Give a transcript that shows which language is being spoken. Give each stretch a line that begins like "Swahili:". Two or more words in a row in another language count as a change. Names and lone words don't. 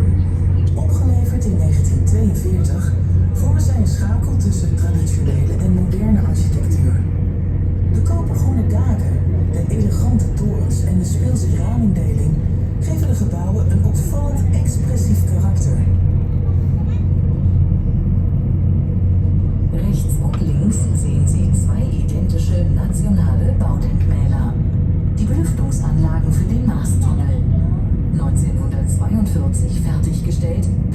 Dutch: Opgeleverd in 1942 vormen zij een schakel tussen traditionele en moderne architectuur. De kopergroene daken, de elegante torens en de speelse ramingdeling geven de gebouwen een opvallend expressief karakter.
German: Rechts und links sehen Sie zwei identische nationale Baudenkmäler. Die Belüftungsanlagen für den Maastunnel. 1942 fertiggestellt,